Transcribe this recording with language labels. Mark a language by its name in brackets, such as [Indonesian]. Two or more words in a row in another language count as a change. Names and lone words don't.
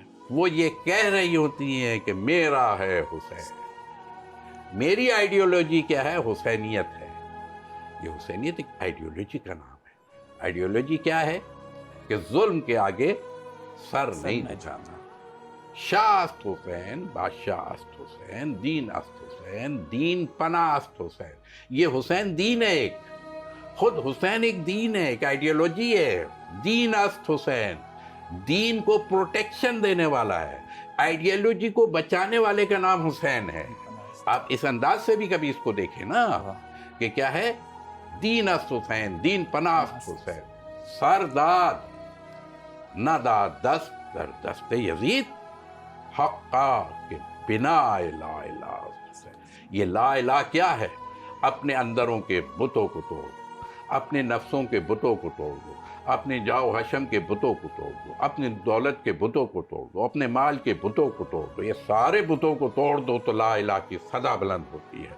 [Urdu] وہ یہ کہہ رہی ہوتی ہیں کہ میرا ہے حسین، میری آئیڈیالوجی کیا ہے؟ حسینیت ہے۔ یہ حسینیت ایک آئیڈیالوجی کا نام ہے۔ آئیڈیالوجی کیا ہے؟ کہ ظلم کے آگے سر نہیں جھکانا۔ [Persian] شاہ است حسین، بادشاہ است حسین، دین است حسین، دین پناہ است حسین۔ [Urdu] یہ حسین دین ہے، ایک خود حسین ایک دین ہے، ایک آئیڈیالوجی ہے۔ [Persian] دین است حسین، [Urdu] دین کو پروٹیکشن دینے والا ہے، آئیڈیالوجی کو بچانے والے کا نام حسین ہے۔ آپ اس انداز سے بھی کبھی اس کو دیکھیں نا کہ کیا ہے؟ [Persian] دین است حسین، دین پناہ است حسین۔ سر داد نہ داد دست در دست یزید، حقا کہ بنا [Arabic] لا الہ [Persian] حسین۔ [Urdu] یہ [Arabic] لا الہ [Urdu] کیا ہے؟ اپنے اندروں کے بتوں کو توڑ دو، اپنے نفسوں کے بتوں کو توڑ دو، اپنے جاؤ حشم کے بتوں کو توڑ دو، اپنی دولت کے بتوں کو توڑ دو، اپنے مال کے بتوں کو توڑ دو، یہ سارے بتوں کو توڑ دو تو [Arabic] لا الہ [Urdu] کی صدا بلند ہوتی ہے۔